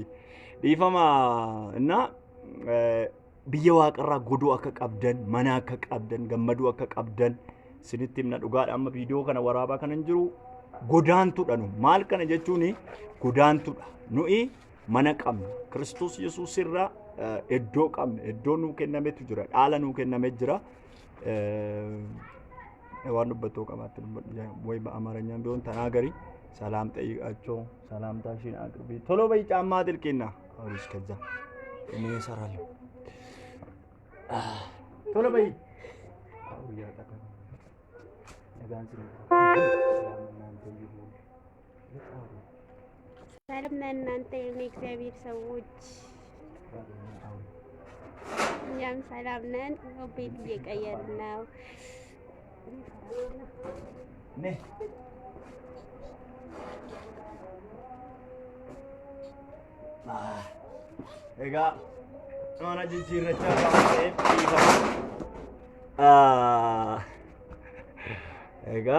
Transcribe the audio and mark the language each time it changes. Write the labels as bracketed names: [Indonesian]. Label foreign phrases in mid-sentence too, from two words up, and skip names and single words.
[Oromo] Dhiifama biyya waaqarraa godoo akka qabdan, mana akka qabdan, gammaduu akka qabdan sinitti himna dhugaadha. Amma viidiyoo kana waraabaa kanan jiru godaantuudha nu. Maal kana jechuun godaantuudha. Nuyi mana qabna. Kiristoos Yesuus irraa iddoo qabna. Iddoo nuu kennametu jira. Dhaala nuu kennamee jira. [Amharic] ዋን ዱበቶ ቀማት ወይ በአማርኛም ቢሆን ተናገሪ ሰላም ጠይቃቸው ሰላምታሽን አቅርቢ ቶሎ በይ ጫማ አጥልቂና አውሪስ ከዛ እኔ እሰራለሁ ቶሎ በይ አውሪያ ተቀ ነጋንስ ሰላም ለእናንተ የእግዚአብሔር ሰዎች እኛም ሰላም ነን። ቤት እየቀየርን ነው። [Oromo] Ergaa mana jijjiirrachaa ta'ee egaa